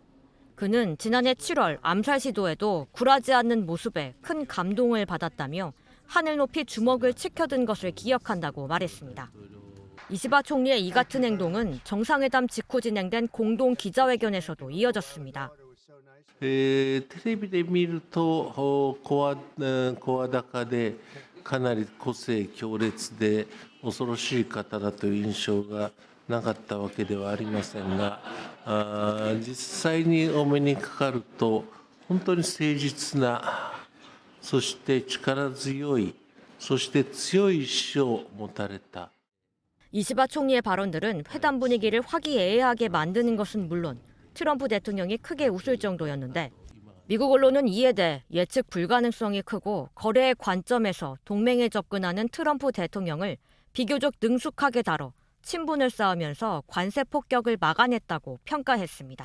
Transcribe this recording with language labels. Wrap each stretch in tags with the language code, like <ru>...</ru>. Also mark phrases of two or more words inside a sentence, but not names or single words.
<ko>그는 지난해 7월 암살 시도에도 굴하지 않는 모습에 큰 감동을 받았다며 하늘 높이 주먹을 치켜든 것을 기억한다고 말했습니다. 이시바 총리의 이 같은 행동은 정상회담 직후 진행된 공동 기자회견에서도 이어졌습니다.</ko> <ja>テレビで見ると声高でかなり個性強烈で恐ろしい方だという印象がなかったわけではありませんが、実際にお目にかかると本当に誠実な、そして力強い、そして強い意志を持たれた。</ja> <ko>이시바 총리의 발언들은 회담 분위기를 화기애애하게 만드는 것은 물론 트럼프 대통령이 크게 웃을 정도였는데 미국 언론은 이에 대해 예측 불가능성이 크고 거래의 관점에서 동맹에 접근하는 트럼프 대통령을 비교적 능숙하게 다뤄 친분을 쌓으면서 관세 폭격을 막아냈다고 평가했습니다.</ko>